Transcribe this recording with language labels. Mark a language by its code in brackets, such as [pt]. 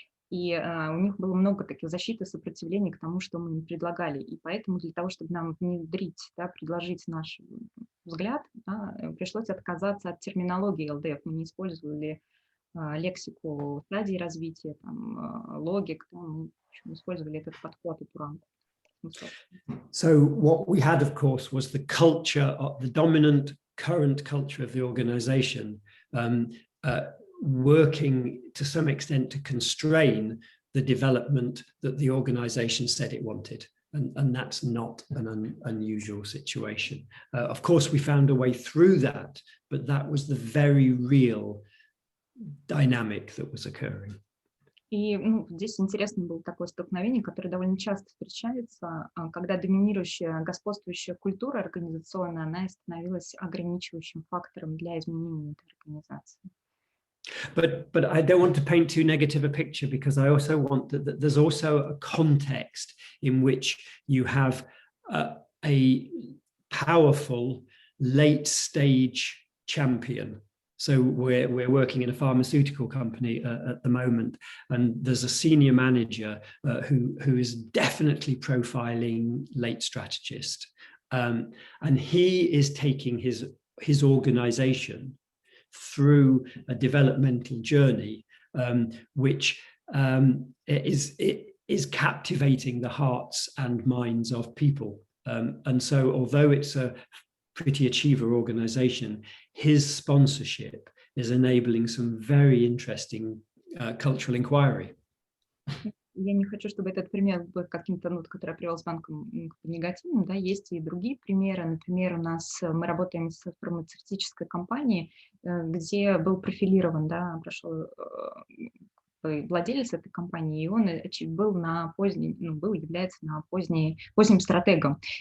[ru] И у них было много таких защит и сопротивлений к тому, что мы им предлагали. И поэтому для того, чтобы нам внедрить, да, предложить наш взгляд, да, пришлось отказаться от терминологии ЛДФ. Мы не использовали лексику стадии развития, логик, мы использовали этот подход, эту рамку. [en] So what we had, of course, was the culture, the dominant current culture of the organization, working to some extent to constrain the development that the organization said it wanted. And that's not an unusual situation. Of course, we found a way through that, but that was the very real dynamic that was occurring. [ru] И здесь интересно было такое столкновение, которое довольно часто встречается, когда доминирующая, господствующая культура организационная, она становилась ограничивающим фактором для изменения этой организации. [en] But I don't want to paint too negative a picture, because I also want that there's also a context in which you have a powerful late stage champion. So we're working in a pharmaceutical company at the moment, and there's a senior manager who is definitely profiling late strategist, and he is taking his organization through a developmental journey, which is captivating the hearts and minds of people. And so although it's a pretty achiever organization, his sponsorship is enabling some very interesting cultural inquiry. [ru] Я не хочу, чтобы этот пример был каким-то, который я привел с банком, негативным, да, есть и другие примеры. Например, мы работаем с фармацевтической компанией, где был профилирован, да, прошел владелец этой компании, и он был является на поздним стратегом.